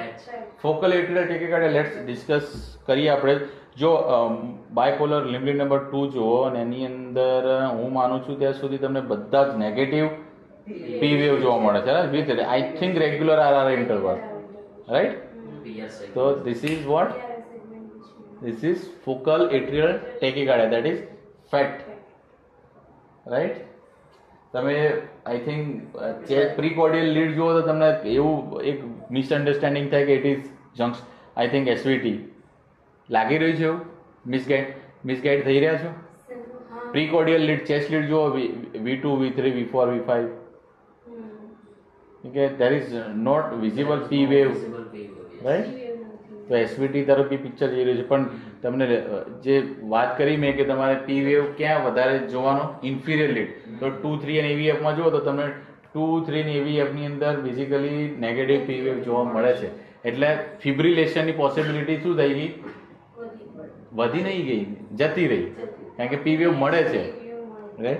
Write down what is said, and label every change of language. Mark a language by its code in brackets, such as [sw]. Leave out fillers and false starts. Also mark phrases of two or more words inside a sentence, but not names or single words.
[en] focal atrial tachycardia. Let's discuss [gu] કરીએ આપણે. જો [en] bipolar limbic [gu] નંબર 2 જુઓ અને એની અંદર હું માનું છું ત્યાં સુધી તમને બધા જ [en] negative P wave [gu] જોવા મળે છે, [en] with I think regular RR interval, right. તો this is what? This is focal atrial tachycardia, that is FAT, right? [gu] તમે [en] I think precordial lead [gu] જુઓ તો તમને એવું એક મિસઅન્ડરસ્ટેન્ડિંગ થાય કે [en] it is junction, I think SVT [gu] લાગી રહ્યું છે, એવું મિસગાઈડ થઈ રહ્યા છો. [en] precordial lead chest lead જુઓ V2 V3 V4 V5 કે there is not visible P wave, right? [gu] તો એસવીટી તરફથી પિક્ચર જઈ રહ્યું છે. પણ તમને જે વાત કરી મેં કે તમારે [en] P wave [gu] ક્યાં વધારે જોવાનો, [en] inferior lead, [gu] તો 2, 3 અને એવીએફમાં જુઓ તો તમને 2, 3 અને એવીએફની અંદર [en] basically negative P wave [gu] જોવા મળે છે. એટલે ફિબ્રિલેશનની પોસિબિલિટી શું થઈ ગઈ? વધી નહીં ગઈ, જતી રહી, કારણ કે [en] P wave [gu] મળે છે, રાઈટ.